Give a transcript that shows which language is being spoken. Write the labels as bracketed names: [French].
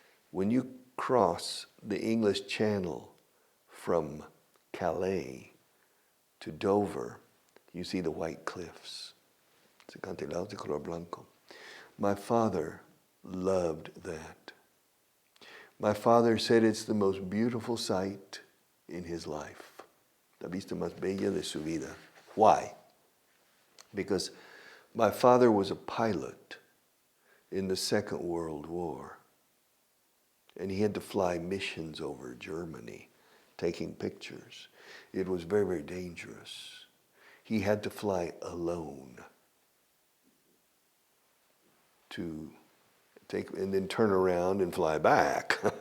[English] When you cross the English Channel from Calais to Dover, you see the white cliffs. It's [Spanish] acantilados de color blanco. [English] My father loved that. My father said it's the most beautiful sight in his life. [Spanish] La vista más bella de su vida. [English] Why? Because my father was a pilot in the Second World War. And he had to fly missions over Germany, taking pictures. It was very, very dangerous. He had to fly alone to take, and then turn around and fly back.